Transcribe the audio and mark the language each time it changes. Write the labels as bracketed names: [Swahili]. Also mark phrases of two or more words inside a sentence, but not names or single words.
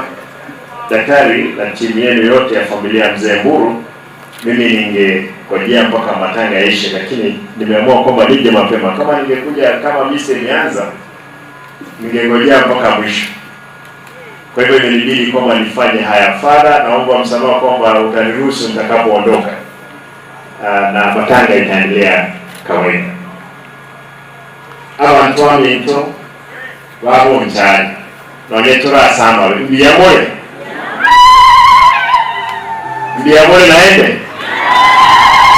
[Swahili] Daktari na timu yenu yote ya familia ya mzee Mburu, mimi ningekojea mpaka matanga yaishe, lakini nimeamua kwamba nije mapema. Kama ningekuja kama mimi nianza, ningengojea mpaka mwisho. Kwa hivyo imenibidi kwamba nifanye haya. Father, naomba msamaha kwamba utaniruhusu nitakapoondoka, na matanga itaendelea kawaida. [Gusii] Abantu b'aminto ba Bonchari nonetura sana mbiyamole naende